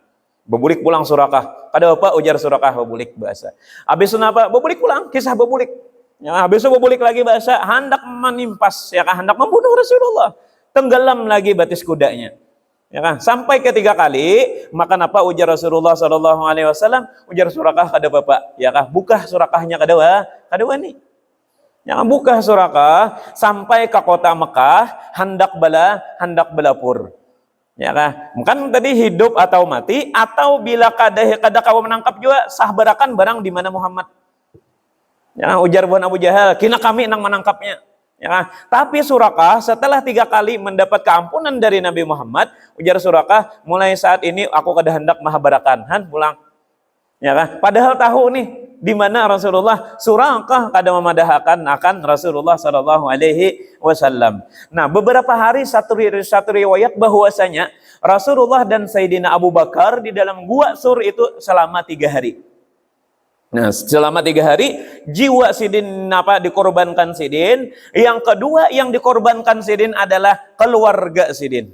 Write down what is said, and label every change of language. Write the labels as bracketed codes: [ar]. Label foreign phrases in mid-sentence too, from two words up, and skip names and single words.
[bjn] Bebulik pulang Surakah. Kada apa ujar Surakah, bebulik bahasa. Habis itu napa? Bebulik pulang, kisah bebulik. Ya, habis itu bebulik lagi bahasa, hendak menimpas, ya kan, hendak membunuh Rasulullah. Tenggelam lagi batis kudanya. Ya kan? Sampai ketiga kali, maka napa ujar Rasulullah [ar] صلى الله عليه وسلم, [bjn] ujar Surakah kada bapak, ya kah, buka Surakahnya kada nih. Ya, buka Surakah sampai ke kota Mekah, hendak belapur. Ya kah? Kan tadi hidup atau mati, atau bila kada kau menangkap juga sah barakan barang di mana Muhammad. Ya, ujar Abu Jahal, kina kami nang menangkapnya. Ya, tapi Surakah setelah 3 kali mendapat keampunan dari Nabi Muhammad, ujar Surakah, mulai saat ini aku kada hendak mahabarakan, pulang. Ya kan? Padahal tahu nih di mana Rasulullah, Surakah kada memadahkan akan Rasulullah [ar] صلى الله عليه وسلم. [bjn] Nah, beberapa hari satu riwayat bahwasanya Rasulullah dan Sayyidina Abu Bakar di dalam Gua Sur itu selama 3 hari. Nah, selama 3 hari jiwa Sidin dikorbankan Sidin. Yang kedua yang dikorbankan Sidin adalah keluarga Sidin.